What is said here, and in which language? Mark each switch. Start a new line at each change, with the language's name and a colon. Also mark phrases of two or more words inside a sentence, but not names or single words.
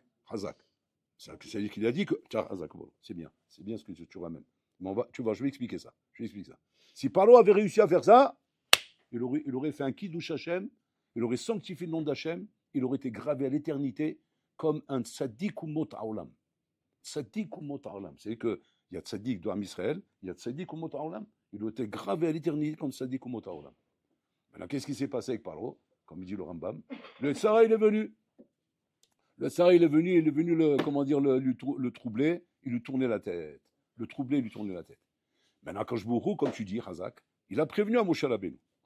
French: C'est-à-dire qu'il a dit que. Hazak, c'est bien ce que tu ramènes. Mais tu vois, je vais expliquer ça. Si Paro avait réussi à faire ça, il aurait fait un
Hebrew: קידוש השם,
French: il aurait sanctifié le nom d'Hachem, il aurait été gravé à l'éternité comme un
Hebrew: צדיק אומות העולם. צדיק אומות העולם.
French: C'est-à-dire qu'il y a tzaddik de
Hebrew: עם ישראל,
French: il y a
Hebrew: צדיק אומות העולם.
French: Il a été gravé à l'éternité comme
Hebrew: צדיק אומות העולם.
French: Maintenant, qu'est-ce qui s'est passé avec Paro? Comme il dit le Rambam, le Tsara, il est venu. Le Tsara, il est venu le troubler, il lui tournait la tête. Le troubler, il lui tournait la tête. Maintenant, quand je bourrou, comme tu dis, Hazak, il a prévenu à Moshe Rabbeinu.